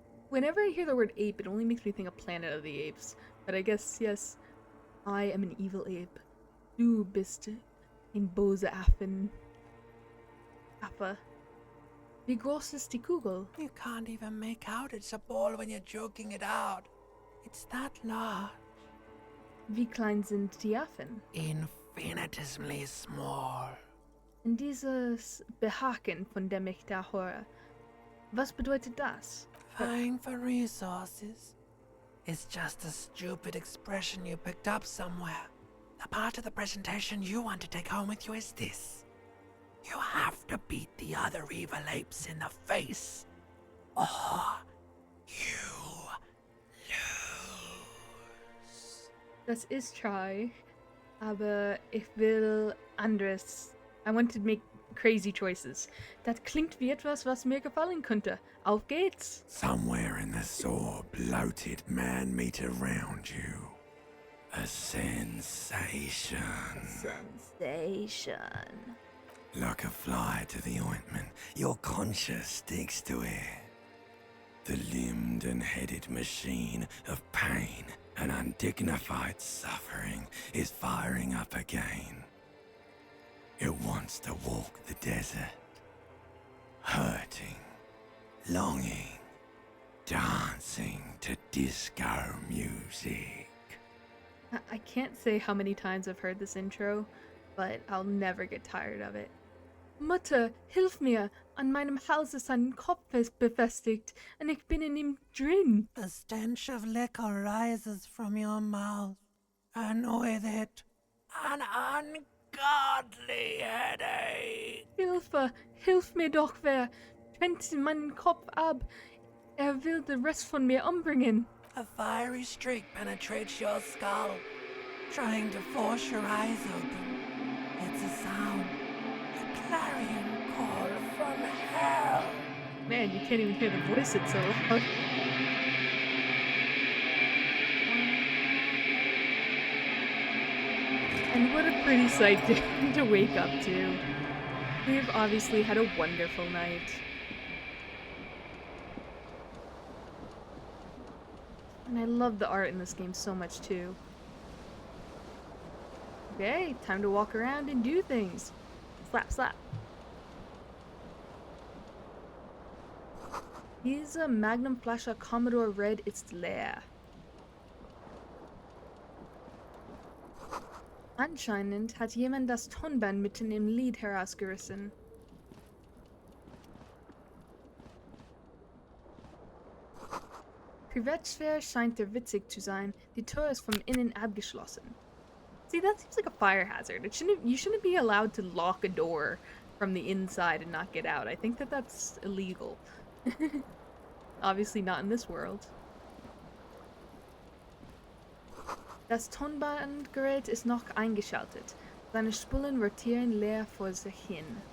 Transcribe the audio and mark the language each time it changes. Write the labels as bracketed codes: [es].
[en] Whenever I hear the word ape, it only makes me think of Planet of the Apes. But I guess, yes, I am an evil ape. [de] Du bist ein böse Affe. Wie groß ist die Kugel? [en] You can't even make out it's a ball when you're joking it out. It's that large. [de] Wie klein sind die Affen? [en] Infinitesimally small. [de] Und dieses Behaken, von dem ich da höre, was bedeutet das? [en] Vying for resources. It's just a stupid expression you picked up somewhere. The part of the presentation you want to take home with you is this. You have to beat the other evil apes in the face, or you lose. [de] Das ist traurig, aber ich will anderes. [en] I want to make crazy choices. [de] Das klingt wie etwas, was mir gefallen könnte. Auf geht's! [en] Somewhere in the sore, bloated man meat around you. A sensation. Sensation. Like a fly to the ointment, your conscience sticks to it. The limbed and headed machine of pain and undignified suffering is firing up again. It wants to walk the desert, hurting, longing, dancing to disco music. I can't say how many times I've heard this intro, but I'll never get tired of it. [de] Mutter, hilf mir! An meinem Hals ist ein Kopf befestigt und ich bin in ihm drin. [en] The stench of liquor rises from your mouth, and with it, an ungodly headache. [de] Hilfe! Hilf mir doch wer! Trennt meinen Kopf ab! Will den Rest von mir umbringen! [en] A fiery streak penetrates your skull, trying to force your eyes open. It's a sound, a clarion call from hell. Man, you can't even hear the voice, it's so loud. And what a pretty sight to wake up to. We've obviously had a wonderful night. And I love the art in this game so much too. Okay, time to walk around and do things. Slap, slap. [de] Diese Magnumflasche Commodore Red ist leer. Anscheinend hat jemand das Tonband mitten im Lied herausgerissen. Privatsphäre scheint dir witzig zu sein. Die Tür ist von innen abgeschlossen. [en] See, that seems like a fire hazard. You shouldn't be allowed to lock a door from the inside and not get out. I think that that's illegal. Obviously not in this world. [de] Das Tonbandgerät ist noch eingeschaltet. Seine Spulen rotieren leer vor sich hin.